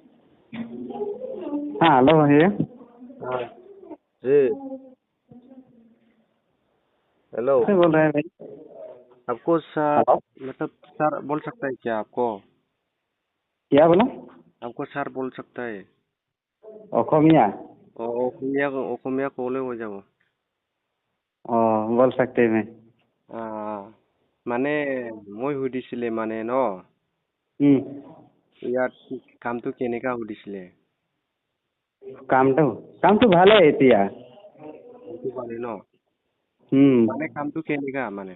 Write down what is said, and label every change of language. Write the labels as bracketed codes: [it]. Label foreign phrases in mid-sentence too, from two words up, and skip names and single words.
[hi] हाँ हेलो भैया। हाँ जी। हेलो। से बोल रहे हैं भाई? आपको सर हेलो। मतलब सर बोल सकता है क्या आपको? क्या बोला? आपको सर बोल सकता है? [as] অসমীয়া। অসমীয়া ক'লে হৈ যাব। [hi] बोल सकते हैं। [as] মানে মই সুধিছিলে মানে ন हम्म। ইয়াত কামটো কেনেকা সুধিছিলে। কামটো কামটো ভালে এতিয়া। কামটো মানে ন हम्म। মানে কামটো কেনেকা মানে